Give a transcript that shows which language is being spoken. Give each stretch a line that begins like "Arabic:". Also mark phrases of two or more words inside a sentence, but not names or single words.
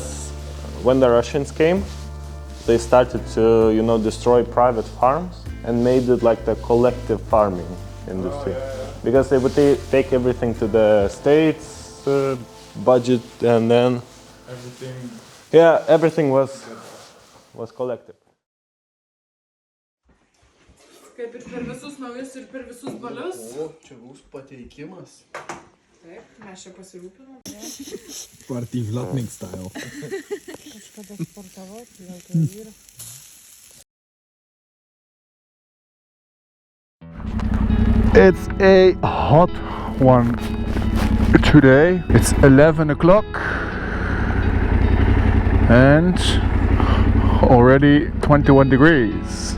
English: Because when the Russians came, they started to, you know, destroy private farms and made it like the collective farming industry. Because they would take everything to the states budget, and then everything was collective.
Lithuanian: Kaip ir per visus naujus ir per visus balius. O, čia bus pateikimas. Taip, mes čia pasirūpinom.
English: Party vlognik style.
Lithuanian: Kažkada sportavau, gal tai yra.
English: It's a hot one today. It's 11 o'clock and already 21 degrees.